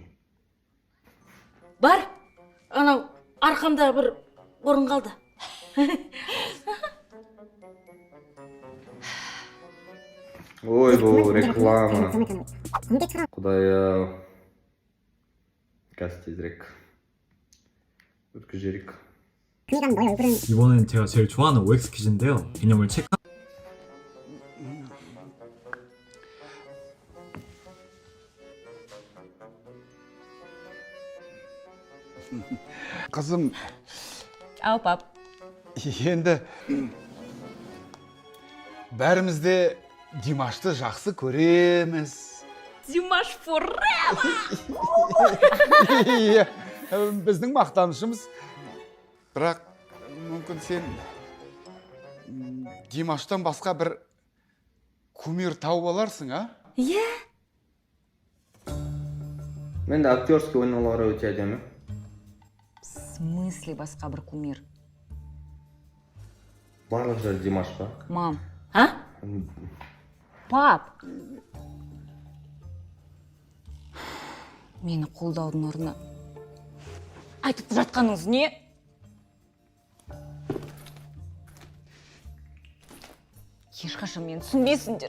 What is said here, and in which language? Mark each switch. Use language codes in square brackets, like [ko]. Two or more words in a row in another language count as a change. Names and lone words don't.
[kk] Бар, анау арқамда бір орын қалды. Ой, бұл реклама. Құдай-ау. Қазір тезірек өткізерік. [ko] 이번엔 제가 제일 좋아하는 OX 퀴즈인데요. 개념을 체크. [kk] Қызым, Ау, пап. енді бәріміз де Димашты жақсы көреміз. Димаш forever! Иә, біздің мақтанышымыз. Бірақ мүмкін сен Димаштан басқа бір кумир тауып аларсың, Иә. Мен де актерский ойналары өте әдемі. [ru] В смысле [kk] басқа бір кумир? Барлық жер Димаш па? Мам. Пап. Мені қолдаудың орнына айтып жатқаныңыз не? Ешқашан мені түсінбейсіңдер.